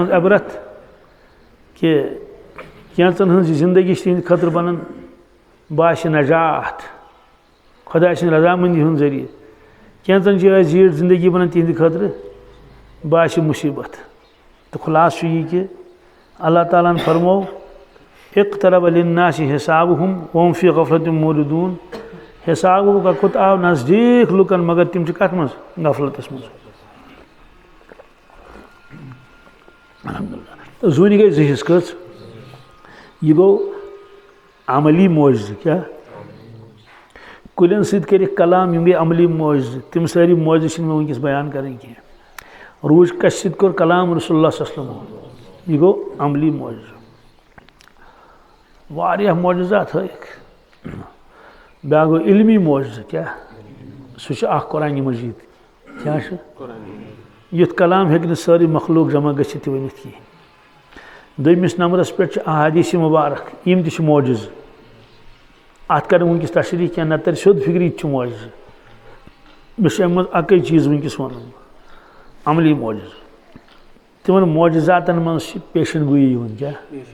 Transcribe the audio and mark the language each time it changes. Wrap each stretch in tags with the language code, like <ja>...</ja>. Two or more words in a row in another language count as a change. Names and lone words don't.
<ks>منٛز عبرت کہ کینٛژن ہٕنٛز زندگی چھِ تِہنٛدِ خٲطرٕ بنان باسہِ نجات خۄداے سٕنٛدِ رضامندی ہُنٛد ذٔریعہٕ کینٛژن چھِ زیٖٹھ زندگی بنان تِہنٛدِ خٲطرٕ باسہِ مُصیبت تہٕ خُلاصہٕ چھُ یہِ کہ اللہ تعالیٰ ہن فرمو</ks> <ar>اقترب للناس حسابہم وہم فی غفلۃ معرضون</ar> <ks>حسابُک وقت آو نزدیٖک لُکن مگر تِم چھِ کتھ منٛز غفلتس منٛز الحمدللہ زوٗنہِ گٔے 2 حصہٕ کٔژ یہ گو عملی معجزہ کیا کُلٮ۪ن سۭتۍ کٔرِکھ کلام یِم گٔے عملی معجزہ تِم سٲری معجزہ چھِنہٕ مےٚ وٕنکٮ۪س بیان کرٕنۍ کینٛہہ روٗج کَشہِ سۭتۍ کوٚر کلام رسول اللہ</ks> <ar>صلی اللہ علیہ وسلم</ar> <ks>یہ گوٚو عملی معجزہ واریاہ معجزات ہٲیِکھ بیٛاکھ گوٚو علمی معجزہ کیا سُہ چھُ اکھ قرآنہِ مجیٖد کیٛاہ چھُ یُتھ کلام ہیٚکہِ نہٕ سٲرٕے مخلوق جمع گٔژھِتھ تہِ ؤنِتھ کینٛہہ دوٚیمِس نمبرس پٮ۪ٹھ چھِ احادیث مبارک یِم تہِ چھِ معجزٕ اتھ کرٕ وٕنکٮ۪س تشریح کینٛہہ نتہٕ ترِ سیوٚد فِکرِ یہِ تہِ چھُ معجزٕ مےٚ چھُ امہِ منٛز اکٕے چیٖز وٕنکٮ۪س ونُن عملی معجزٕ تِمن معجزاتن منٛز چھِ پیشن گویی یِوان کیٛاہ</ks>